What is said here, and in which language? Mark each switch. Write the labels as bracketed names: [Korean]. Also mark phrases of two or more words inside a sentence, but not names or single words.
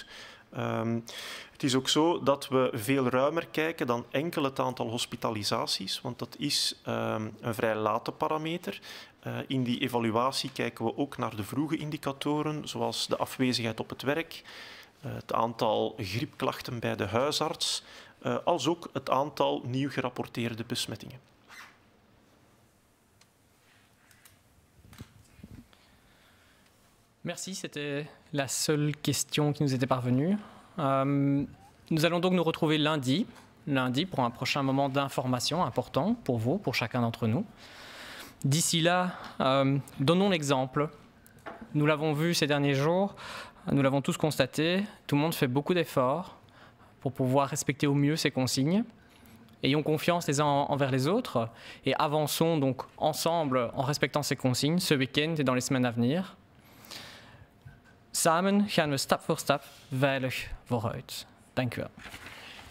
[Dutch] Het is ook zo dat we veel ruimer kijken dan enkel het aantal hospitalisaties, want dat is een vrij late parameter. In die evaluatie kijken we ook naar de vroege indicatoren, zoals de afwezigheid op het werk, het aantal griepklachten bij de huisarts, als ook het aantal nieuw gerapporteerde besmettingen. [French] Merci, c'était la seule question qui nous était parvenue. Nous allons donc nous retrouver lundi pour un prochain moment d'information important pour vous, pour chacun d'entre nous. D'ici là, donnons l'exemple. Nous l'avons vu ces derniers jours, nous l'avons tous constaté, tout le monde fait beaucoup d'efforts pour pouvoir respecter au mieux ces consignes. Ayons confiance les uns envers les autres et avançons donc ensemble en respectant ces consignes ce week-end et dans les semaines à venir. [Dutch] Samen gaan we stap voor stap veilig vooruit. Dank u wel.